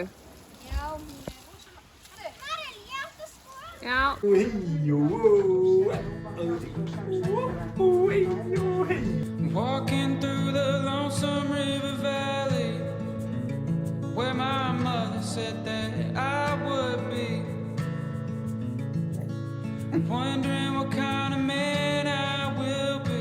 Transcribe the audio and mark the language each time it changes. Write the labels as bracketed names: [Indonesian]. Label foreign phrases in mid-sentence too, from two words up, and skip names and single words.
[Icelandic] Já, hún er rosalega. Marel, ég átti að skoða. Já. [English] Walking through the lonesome river valley where my mother said that I would be. Wondering what kind of man I will be.